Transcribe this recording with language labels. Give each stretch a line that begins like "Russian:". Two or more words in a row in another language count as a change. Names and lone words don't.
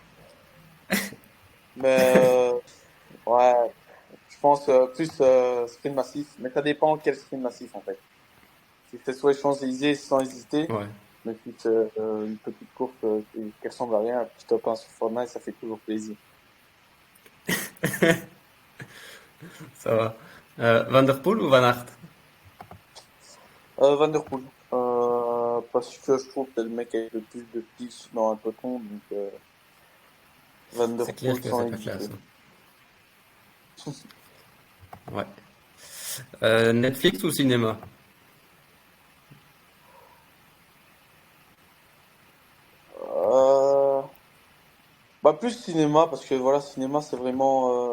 French: Mais ouais, je pense plus sprint massif. Mais ça dépend quel sprint massif en fait. Si c'est sur les Champs-Élysées sans hésiter, Ouais. mais si c'est une petite course qui ressemble à rien, un petit top 1 sur Fortnite, ça fait toujours plaisir. Ça va. Van der Poel ou Van Aert? Van der Poel. parce que je trouve que c'est le mec avec le plus de tirs dans un peloton, donc Van Der C'est clair Poel que sans c'est pas hésiter. classe. Ouais. Netflix ou cinéma? Euh, Bah plus cinéma, parce que voilà, cinéma c'est vraiment...